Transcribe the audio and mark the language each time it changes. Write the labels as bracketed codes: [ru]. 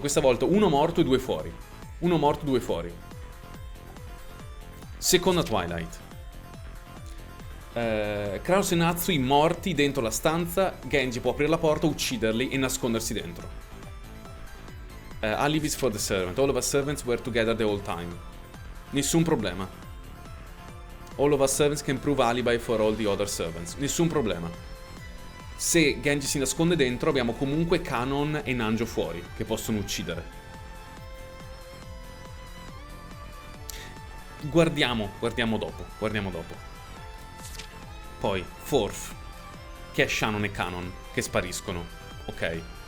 [it] Questa volta uno morto e due fuori. Seconda Twilight. Kraus e Natsui morti dentro la stanza. Genji può aprire la porta, ucciderli e nascondersi dentro. [en] Alibis for the servant. All of us servants were together the whole time. [it] Nessun problema. [en] All of us servants can prove alibi for all the other servants. [it] Nessun problema. Se Genji si nasconde dentro, abbiamo comunque Canon e Nanjo fuori, che possono uccidere. Guardiamo dopo. Poi, Forth, che è Shannon e Canon, che spariscono. Ok.